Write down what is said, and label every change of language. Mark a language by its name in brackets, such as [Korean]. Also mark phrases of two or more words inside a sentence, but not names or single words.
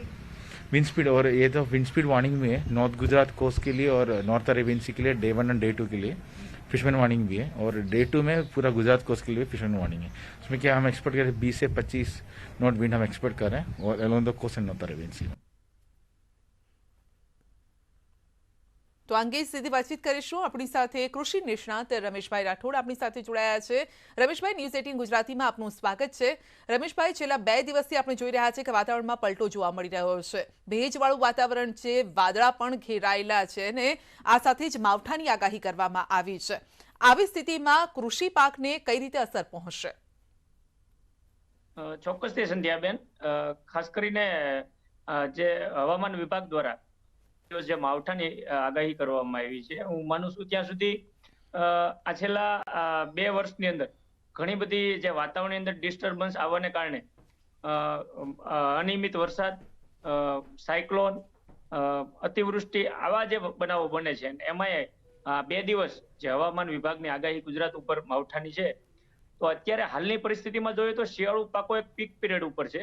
[English] wind speed, [Hindi] और ये तो [English] wind speed warning [Hindi] में है नॉर्थ गुजरात कोस्ट के लिए और [English] North Arabian Sea [Hindi] के लिए Day 1 और Day 2 के लिए [English] fishman warning [Hindi] भी है, और Day 2 में पूरा गुजरात कोस्ट के लिए [English] fishman warning [Hindi] है। उसमें क्या हम एक्सपेक्ट कर रहे हैं, 20 से 25 [English] knot wind [Hindi] हम एक्सपेक्ट कर रहे हैं और [English] along the coast and North Arabian Sea. [Gujarati] તો અંગે સીધી બાતચીત કરીશું। અપની સાથે કૃષિ નિષ્ણાત રમેશભાઈ રાઠોડ અપની સાથે જોડાયા છે। રમેશભાઈ, ન્યૂઝ 18 ગુજરાતી માં આપનું સ્વાગત છે। રમેશભાઈ, છેલ્લા 2 દિવસથી આપણે જોઈ રહ્યા છે કે વાતાવરણમાં પલટો જોવા મળી રહ્યો છે। ભેજવાળું વાતાવરણ છે, વાદળા પણ ઘેરાયેલા છે અને આ સાથે જ માવઠાની આગાહી કરવામાં આવી છે। આવી સ્થિતિમાં કૃષિ પાકને કઈ રીતે અસર પહોંચશે? ચોક્કસથી સંધ્યાબેન, ખાસ કરીને જે હવામાન વિભાગ દ્વારા જે માવઠાની આગાહી કરવામાં આવી છે, હું માનું છું ત્યાં સુધી આ છેલ્લા 2 વર્ષની અંદર ઘણી બધી જે વાતાવરણની અંદર ડિસ્ટર્બન્સ આવવાને કારણે અનિયમિત વરસાદ, સાયક્લોન, અતિવૃષ્ટિ આવા જે બનાવો બને છે, એમાંય 2 દિવસ જે હવામાન વિભાગની આગાહી ગુજરાત ઉપર માવઠાની છે, તો અત્યારે હાલની પરિસ્થિતિમાં જોઈએ તો શિયાળુ પાકો એક [English] peak period [Gujarati] ઉપર છે।